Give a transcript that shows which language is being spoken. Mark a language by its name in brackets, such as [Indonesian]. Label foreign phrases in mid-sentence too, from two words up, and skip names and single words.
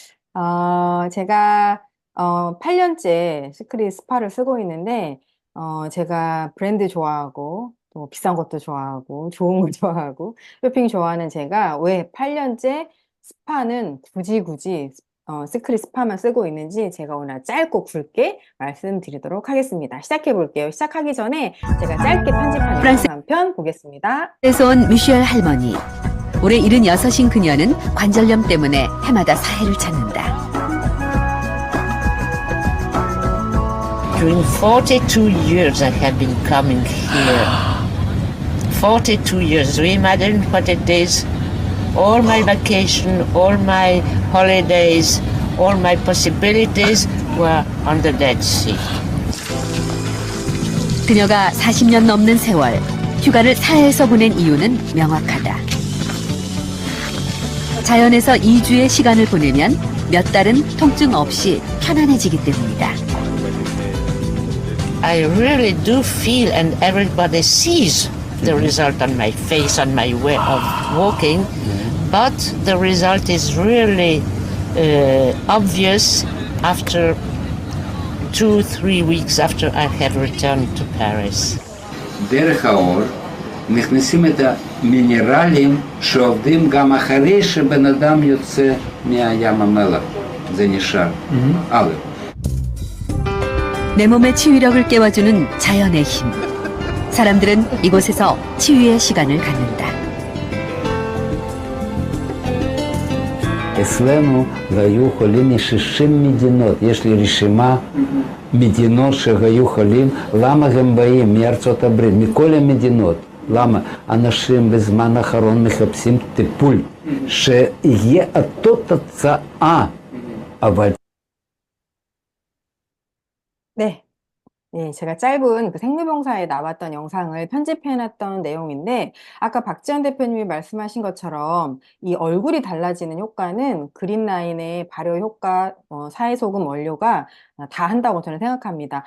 [Korean] 제가 8년째 시크릿 스파를 쓰고 있는데, 제가 브랜드 좋아하고, 또 비싼 것도 좋아하고, 좋은 거 좋아하고, 쇼핑 좋아하는 제가 왜 8년째 스파는 굳이 시크릿 스파만 쓰고 있는지 제가 오늘 짧고 굵게 말씀드리도록 하겠습니다. 시작해 볼게요. 시작하기 전에 제가 짧게 편집한 영상 한 편 보겠습니다. 프랑스에서 온 미셸 할머니. 올해 76인 그녀는 관절염 때문에 해마다 사해를 찾는다. [English] During 42 years I have been coming here. 42 years. Do you imagine what it is? All my vacation, all my holidays, all my possibilities were on the Dead Sea. [Korean] 그녀가 40년 넘는 세월 휴가를 사해에서 보낸 이유는 명확하다. 자연에서 2주의 시간을 보내면 몇 달은 통증 없이 편안해지기 때문이다. I really do feel, and everybody sees the result on my face, on my way of walking, but the result is really obvious after 2-3 weeks after I have returned to Paris. [Hebrew] דרך האור נכנסים את המינרלים שעובדים גם אחרי שבן אדם יוצא מהים המלח. זה נשאר. א'. [Korean] 내 몸의 치유력을 깨워주는 자연의 힘. 사람들은 이곳에서 치유의 시간을 갖는다. [Hebrew] אצלנו היו חולים מ-60 מדינות. יש לי רשימה מדינות שהיו חולים. למה הם באים מארצות הברית? מכל המדינות. למה? אנשים בזמן האחרון מחפשים טיפול שיהיה אותו תוצאה, אבל [Korean] 네. 네, 제가 짧은 그 생로병사에 나왔던 영상을 편집해놨던 내용인데, 아까 박지원 대표님이 말씀하신 것처럼 이 얼굴이 달라지는 효과는 그린라인의 발효 효과, 사회소금 원료가 다 한다고 저는 생각합니다.